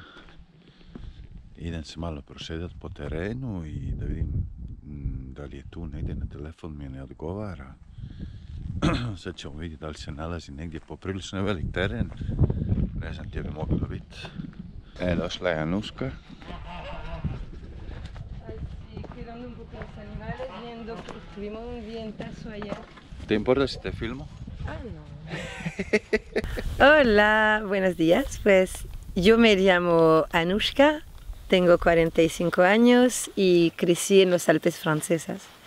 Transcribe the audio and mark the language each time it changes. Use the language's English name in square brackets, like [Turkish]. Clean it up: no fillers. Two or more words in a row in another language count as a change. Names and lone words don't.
[Bosnian] Idem se malo prošetati po terenu i da vidim da li je tu negdje. Na telefon mi ne odgovara. Sad ćemo vidjeti da li se nalazi negdje. Poprilično je velik teren. Ne znam gdje bi moglo biti. Došla je Anuška. [Spanish] ¿Te importa si te filmo? Ah, no. Hola, buenos días. Pues yo me llamo Anushka, tengo 45 años y crecí en los Alpes franceses.